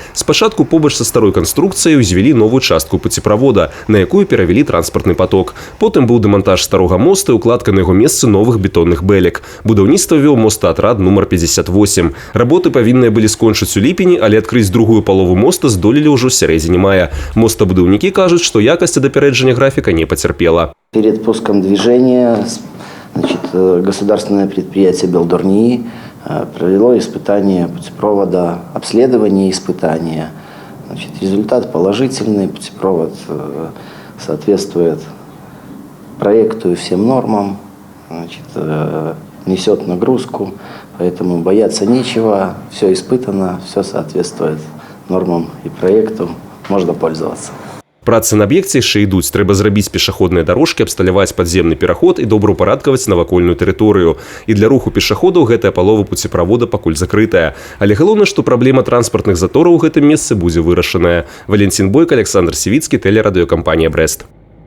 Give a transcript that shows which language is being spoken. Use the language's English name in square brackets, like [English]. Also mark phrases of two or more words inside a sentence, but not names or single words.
[Belarusian] Спачатку побач са старой канструкцыяй узвялі новую частку пуцеправода, на якую перавялі транспартны поток. Потым быў дэмантаж старога моста і укладка на яго месцы новых бетонных бэлек. Будаўніцтва вёў мостаатрад нумар 58. Работы павінныя былі скончыць у ліпені, але адкрыць другую палову моста здолелі ўжо ў сярэдзіне мая. Мостабудаўнікі кажуць, што якасць ад апярэджання графіка [Russian] не потерпела. Перед пуском движения государственное предприятие «Белдорнии» провело испытание путепровода, обследование испытания. Результат положительный, путепровод соответствует проекту и всем нормам, несет нагрузку, поэтому бояться нечего, все испытано, все соответствует нормам и проекту, можно пользоваться. [Belarusian] Працы на аб'екце яшчэ ідуць. Трэба зрабіць пешаходныя дарожкі, абсталяваць падземны пераход і добраўпарадкаваць навакольную тэрыторыю. І для руху пешаходаў гэтая палова пуцеправода пакуль закрытая. Але галоўнае, што праблема транспартных затораў у гэтым месцы будзе вырашаная. Валентин Бойко, Александр Сівіцкі, тэлерадыёкампанія «Брэст».